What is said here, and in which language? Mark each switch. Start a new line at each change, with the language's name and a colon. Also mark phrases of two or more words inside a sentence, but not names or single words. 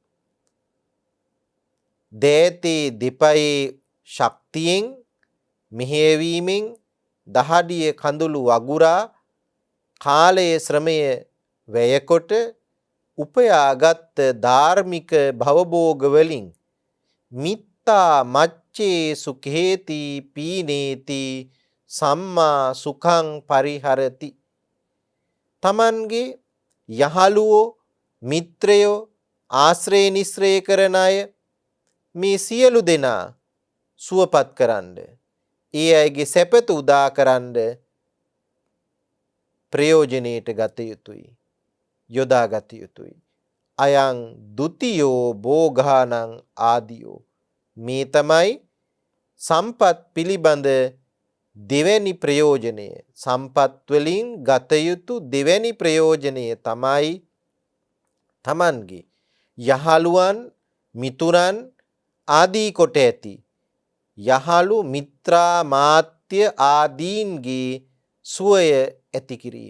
Sinhala: දෑතේ දෙපයේ ශක්තියෙන්, මෙහෙයවීමෙන්, දහඩිය කඳුළු වගුරා කාලයේ ශ්‍රමය වැයකොට උපයාගත් ධාර්මික භවභෝග වලින්
Pali: මිත්තා මච්චේ සුඛේති පීනේති සම්මා සුඛං පරිහරති.
Sinhala: තමන්ගේ යහළුවෝ, මිත්‍රයෝ, ආශ්‍රය නිශ්‍රය කරන අය, මේ සියලු දෙනා සුවපත් කරන්න, ඒ අයගේ සැපත උදා කරන්න ප්‍රයෝජනයට ගත යුතුයි, යොදා ගත යුතුයි.
Pali: අයං ဒ ුතියෝ භෝගානං ආදියෝ,
Sinhala: මේ තමයි සම්පත් පිළිබඳ දෙවැනි ප්‍රයෝජනය. සම්පත් වලින් ගත යුතු දෙවැනි ප්‍රයෝජනය තමයි තමන්ගේ යහළුවන්, මිතුරන් ආදී කොට ඇති යහළු මිත්‍රා මාත්‍ය ආදීන්ගේ සුවය ඇති කිරීම.